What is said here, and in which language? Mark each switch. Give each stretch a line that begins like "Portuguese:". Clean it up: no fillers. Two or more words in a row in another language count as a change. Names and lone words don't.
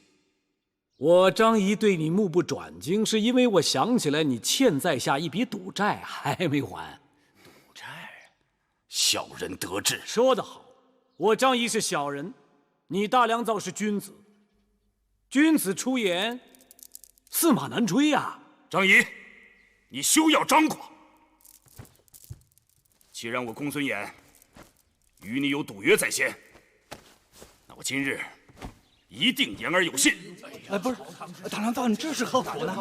Chinese: 我张仪对你目不转睛，是因为我想起来你欠在下一笔赌债還沒還。賭債，小人得志。說得好，我張儀是小人，你大良造是君子。君子出言，駟馬難追呀。張儀，你休要張狂。既然我公孫衍與你有賭約在先，那我今日一定言而有信。不是，大良造，你這是何苦呢？